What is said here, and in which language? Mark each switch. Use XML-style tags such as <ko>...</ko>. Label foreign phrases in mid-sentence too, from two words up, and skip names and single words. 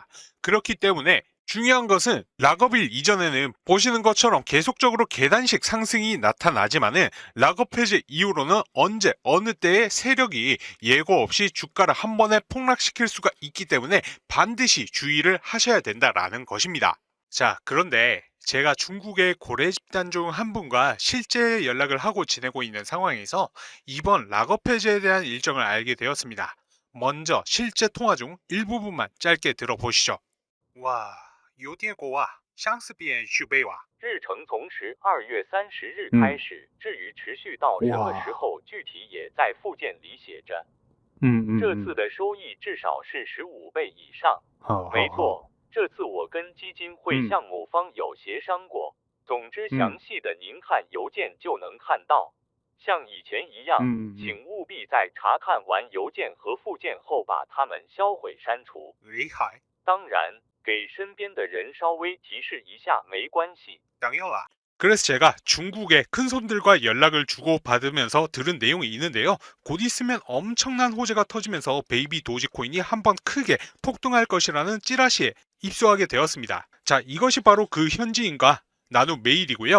<ko>그렇기 때문에 중요한 것은 락업일 이전에는 보시는 것처럼 계속적으로 계단식 상승이 나타나지만은 락업 해제 이후로는 언제 어느 때에 세력이 예고 없이 주가를 한 번에 폭락시킬 수가 있기 때문에 반드시 주의를 하셔야 된다라는 것입니다. 자, 그런데 제가 중국의 고래 집단 중 한 분과 실제 연락을 하고 지내고 있는 상황에서 이번 락업 해제에 대한 일정을 알게 되었습니다. 먼저 실제 통화 중 일부분만 짧게 들어보시죠. 와,</ko> <zh>有点高啊，像是变虚倍哇。日程从12月30日嗯开始，至于持续到什么时候，具体也在附件里写着。这次的收益至少是15倍以上。没错，这次我跟基金会项目方有协商过。总之，详细的您看邮件就能看到。像以前一样，请务必在查看完邮件和附件后把它们销毁删除。厉害。当然，给身边的人稍微提示一下没关系。</zh> <ko>당연하. 그래서 제가 중국의 큰손들과 연락을 주고받으면서 들은 내용이 있는데요. 곧 있으면 엄청난 호재가 터지면서 베이비 도지코인이 한번 크게 폭등할 것이라는 찌라시에 입수하게 되었습니다. 자, 이것이 바로 그 현지인과 나눈 메일이고요.</ko>